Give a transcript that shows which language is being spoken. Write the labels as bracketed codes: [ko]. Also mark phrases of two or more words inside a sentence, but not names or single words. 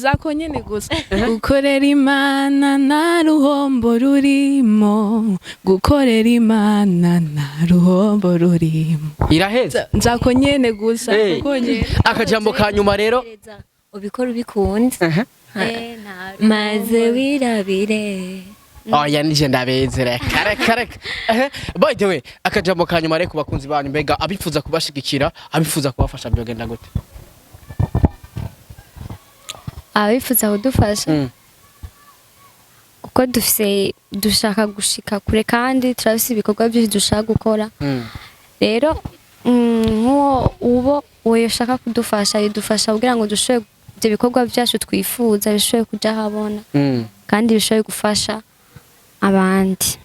[rn] zako nyene gusa gukorera Imana na ruhombo rurimo gukorera Imana na ruhombo rurimo iraheza nzako nyene gusa kuko nyene akajambo ka nyuma rero ubikora ubikunze maze wirabire oya nije ndabezere kare [en] by the way [rn] akajambo ka nyuma rero kubakunzi banyu mbega abifuza kubashigikira abifuza kubafasha byogenda gute abifuza kudufasha kuko dushaka gushika kure kandi turafise ibikorwa byinshi dushaka gukora rero nk'uwo uwo yoshaka kudufasha yidufasha kugira ngo dushobore ibyo bikorwa byacu twifuza bishobore kuja habona kandi bishobore gufasha abandi